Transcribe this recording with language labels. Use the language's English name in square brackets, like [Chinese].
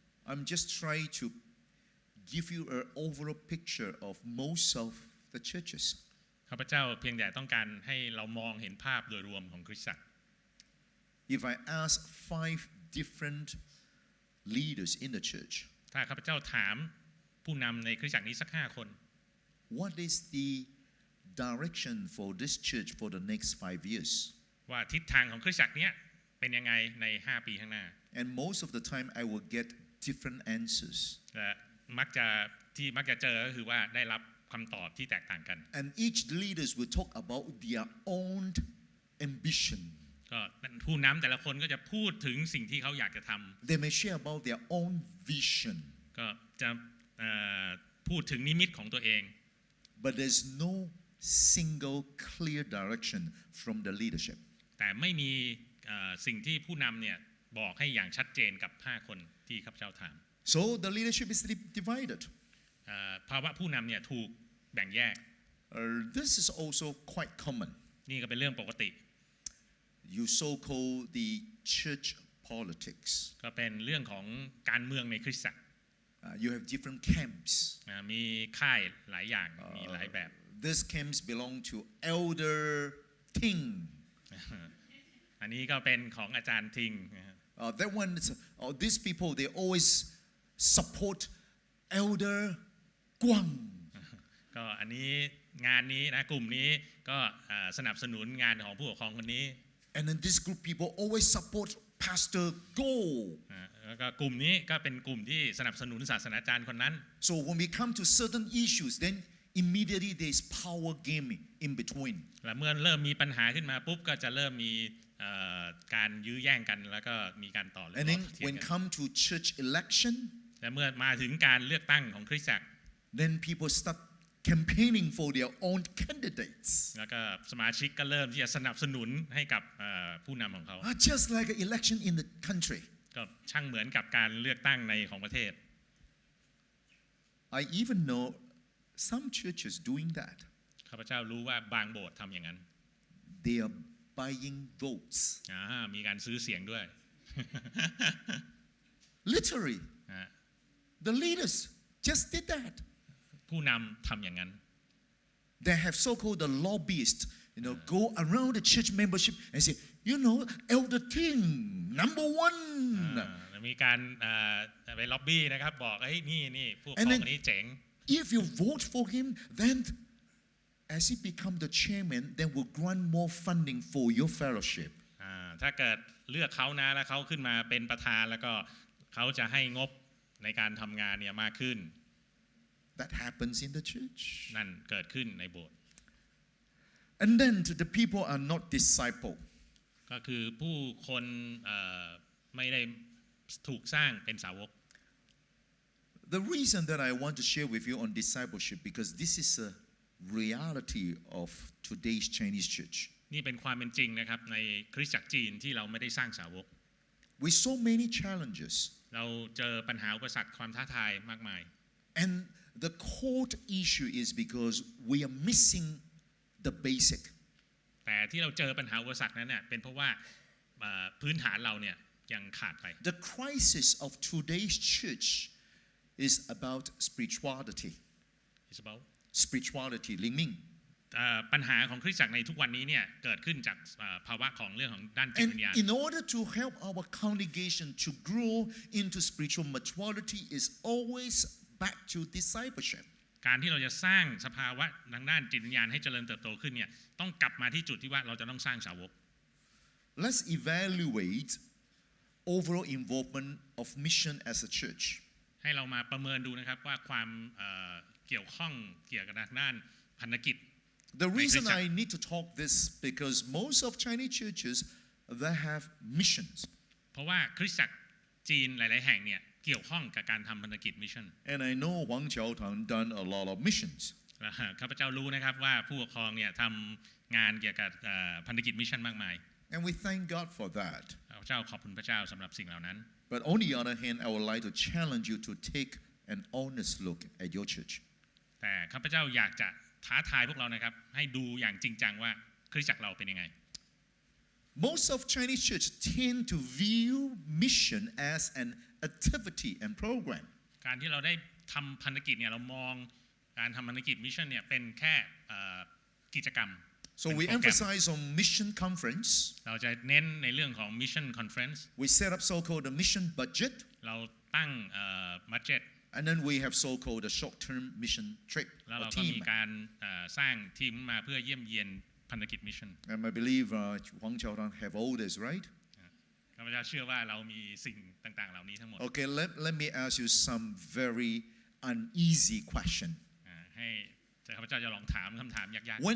[English] I'm just trying to give you an overall picture of most of the churches. [Thai] ข้าพเจ้าเพียงแต่ต้องการให้เรามองเห็นภาพโดยรวมของคริสตจักร [English] If I ask 5 different leaders in the church, [Thai] ถ้าข้าพเจ้าถามผู้นำในคริสตจักรนี้สัก5 คน [English] what is the direction for this church for the next 5 years? [Thai] ว่าทิศทางของคริสตจักรนี้เป็นยังไงใน5 ปีข้างหน้า [English] And most of the time I will get different answers. [Thai] และมักจะเจอก็คือว่าได้รับคำตอบที่แตกต่างกัน [English] And each leaders will talk about their own ambition. [Thai] ก็ผู้นำแต่ละคนก็จะพูดถึงสิ่งที่เขาอยากจะทำ [English] They may share about their own vision. [Thai] ก็จะพูดถึงนิมิตของตัวเอง [English] But there's no single clear direction from the leadership. [Thai] แต่ไม่มีสิ่งที่ผู้นำเนี่ยบอกให้อย่างชัดเจนกับ5 คนที่ข้าพเจ้าถาม [English] So the leadership is divided. [Thai] ภาวะผู้นำเนี่ยถูกแบ่งแยก [English] This is also quite common. [Thai] นี่ก็เป็นเรื่องปกติ [English] You so-call the church politics. [Thai] ก็เป็นเรื่องของการเมืองในคริสตจักร [English] You have different camps. [Thai] มีค่ายหลายอย่างมีหลายแบบ [English] These camps belong to elder Ting. [Thai] อันนี้ก็เป็นของอาจารย์ทิง [English] That one, these people, they always support elder Guang. [Thai] ก็อันนี้งานนี้นะกลุ่มนี้ก็สนับสนุนงานของผู้ปกครองคนนี้ [English] And then this group people always support Pastor Go. [Thai] แล้วก็กลุ่มนี้ก็เป็นกลุ่มที่สนับสนุนศาสนาจารย์คนนั้น [English] So when we come to certain issues, then immediately there is power game in between. [Thai] และเมื่อเริ่มมีปัญหาขึ้นมาปุ๊บก็จะเริ่มมีการยื้อแย่งกันแล้วก็มีการต่อรอง [English] And then when come to church election, [Thai] และเมื่อมาถึงการเลือกตั้งของคริสตจักร [English] then people start campaigning for their own candidates. [Thai] แล้วก็สมาชิกก็เริ่มที่จะสนับสนุนให้กับผู้นำของเขา [English] Just like an election in the country. [Thai] ก็ช่างเหมือนกับการเลือกตั้งในของประเทศ [English] I even know some churches doing that. [Thai] ข้าพเจ้ารู้ว่าบางโบสถ์ทำอย่างนั้น [English] They are buying votes. [Thai] มีการซื้อเสียงด้วย [English] Literally, the leaders just did that. [Thai] ผู้นำทำอย่างนั้น [English] They have so-called the lobbyists, go around the church membership and say, Elder Ting, number one. [Thai] มีการไปล็อบบี้นะครับบอกนี่พวกของนี้เจ๋ง [English] If you vote for him, then as he become the chairman, then we'll grant more funding for your fellowship. [Thai] ถ้าเกิดเลือกเขานะแล้วเขาขึ้นมาเป็นประธานแล้วก็เขาจะให้งบในการทำงานเนี่ยมากขึ้น [English] That happens in the church. [Thai] นั่นเกิดขึ้นในโบสถ์ [English] And then the people are not discipled. [Thai] ก็คือผู้คนไม่ได้ถูกสร้างเป็นสาวก [English] The reason that I want to share with you on discipleship because this is a reality of today's Chinese church. [Thai] นี่เป็นความเป็นจริงนะครับในคริสตจักรจีนที่เราไม่ได้สร้างสาวก [English] With so many challenges. [Thai] เราเจอปัญหาอุปสรรคความท้าทายมากมาย [English] And the core issue is because we are missing the basic. [Thai] แต่ที่เราเจอปัญหาอุปสรรคนั้นเนี่ยเป็นเพราะว่าพื้นฐานเราเนี่ยยังขาดไป [English] The crisis of today's church is about spirituality. It's about spirituality ลิงมิง [Thai] ปัญหาของคริสตจักรในทุกวันนี้เนี่ยเกิดขึ้นจากภาวะของเรื่องของด้านจิตวิญญาณ [English] In order to help our congregation to grow into spiritual maturity is always back to discipleship. [Thai] การที่เราจะสร้างสภาวะทางด้านจิตวิญญาณให้เจริญเติบโตขึ้นเนี่ยต้องกลับมาที่จุดที่ว่าเราจะต้องสร้างสาวก [English] Let's evaluate overall involvement of mission as a church. [Thai] ให้เรามาประเมินดูนะครับว่าความเกี่ยวข้องเกี่ยวกับด้านพันธกิจ [English] The reason I need to talk this because most of Chinese churches they have missions. [Thai] เพราะว่าคริสตจักรจีนหลายๆแห่งเนี่ยเกี่ยวข้องกับการทำพันธกิจมิชชั่น [English] And I know Wang Qiaotang done a lot of missions. [Thai] ข้าพเจ้ารู้นะครับว่าผู้ปกครองเนี่ยทำงานเกี่ยวกับพันธกิจมิชชั่นมากมาย [English] And we thank God for that. [Thai] ข้าพเจ้าขอบคุณพระเจ้าสำหรับสิ่งเหล่านั้น [English] But on the other hand, I would like to challenge you to take an honest look at your church. [Thai] แต่ข้าพเจ้าอยากจะท้าทายพวกเรานะครับให้ดูอย่างจริงจังว่าคริสตจักรเราเป็นยังไง [English] Most of Chinese church tend to view mission as an activity and program. [Thai] การที่เราได้ทำพันธกิจเนี่ยเรามองการทำพันธกิจมิชชั่นเนี่ยเป็นแค่กิจกรรม [English] So we emphasize on mission conference. [Thai] เราจะเน้นในเรื่องของ Mission Conference. [English] We set up so-called a mission budget. [Thai] เราตั้งbudget. [English] And then we have so-called a short-term mission trip [Thai] แล้ว [English] or [Thai] เราก็มี [English] team. [Thai] การสร้างทีมมาเพื่อเยี่ยมเยียนพันธกิจมิชชั่น [English] And I believe Wang Qiaotang have all this, right? [Thai] ข้าพเจ้าเชื่อว่าเรามีสิ่งต่างๆเหล่านี้ทั้งหมด [English] Okay, let me ask you some very uneasy question. [Thai] ให้ข้าพเจ้าจะลองถามคำถามยาก